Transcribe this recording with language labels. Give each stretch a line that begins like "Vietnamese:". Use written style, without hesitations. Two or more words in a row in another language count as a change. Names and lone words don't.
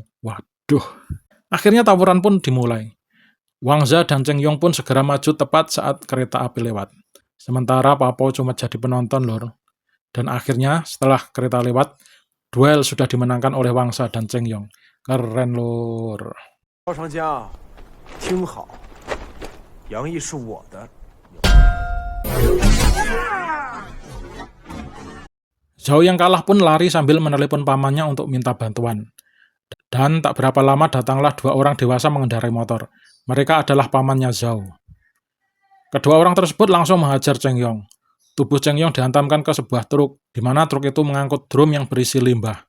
Indonesian: Waduh. Akhirnya tawuran pun dimulai. Wangza dan Cheng Yong pun segera maju tepat saat kereta api lewat. Sementara Papo cuma jadi penonton, lor. Dan akhirnya setelah kereta lewat, duel sudah dimenangkan oleh Wangza dan Cheng Yong. Keren, lor.
Chinese: 赵长江，听好，杨毅是我的。
Indonesian: Zhao yang kalah pun lari sambil menelepon pamannya untuk minta bantuan. Dan tak berapa lama datanglah 2 orang dewasa mengendarai motor. Mereka adalah pamannya Zhao. Kedua orang tersebut langsung menghajar Cheng Yong. Tubuh Cheng Yong dihantamkan ke sebuah truk, di mana truk itu mengangkut drum yang berisi limbah.